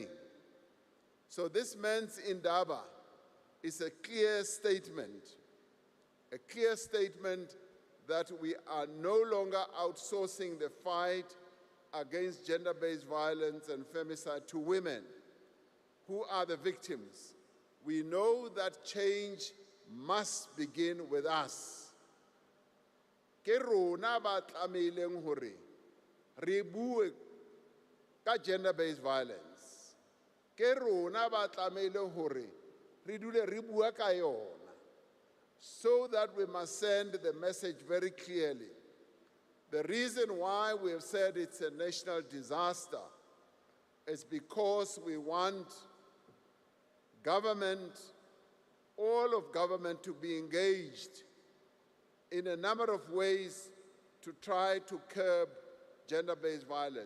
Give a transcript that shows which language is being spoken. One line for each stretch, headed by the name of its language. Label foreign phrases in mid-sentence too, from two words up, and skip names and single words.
English: So this man's Indaba is a clear statement that we are no longer outsourcing the fight against gender-based violence and femicide to women who are the victims. We know that change must begin with us.
Southern Sotho: Ke rona ba tlameileng hore re bue ka
English: gender-based violence.
Southern Sotho: Ke rona ba tlameile hore re dule re bua ka yona,
English: so that we must send the message very clearly. The reason why we have said it's a national disaster is because we want government, all of government, to be engaged in a number of ways to try to curb gender-based violence.